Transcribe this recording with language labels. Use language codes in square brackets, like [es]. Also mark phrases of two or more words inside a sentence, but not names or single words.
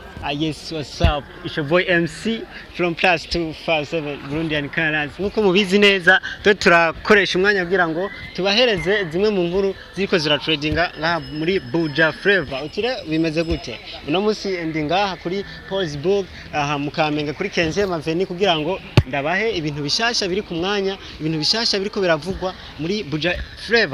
[en] Yes, what's up? It's your boy MC from plus 257 Burundian Colors. [rn] Nkuko mubizi neza twe turakoresha umwanya kugira ngo tubahereze zimwe mu nkuru ziriko ziratradinga ngaha muri Buja Flavor. Utire bimeze gute? Uno munsi ndi ngaha kuri Facebook aha Mukamenge kuri Kenze Maveni kugira ngo ndabahe ibintu bishasha biri ku mwanya, ibintu bishasha biriko biravugwa muri Buja Flavor.